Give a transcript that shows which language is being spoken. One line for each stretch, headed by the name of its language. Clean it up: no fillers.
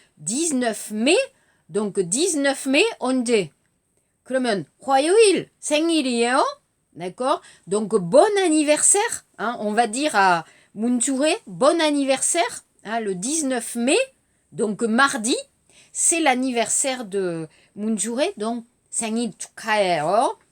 French: 19 mai, donc 19 mai,
Korean: 언제? 그러면 화요일 생일이에요.
French: D'accord? Donc bon anniversaire. Hein, on va dire à Moon Joo-hae, bon anniversaire. Hein, le 19 mai, donc mardi, c'est l'anniversaire de Moon Joo-hae. Donc
Korean: 생일 축하해요.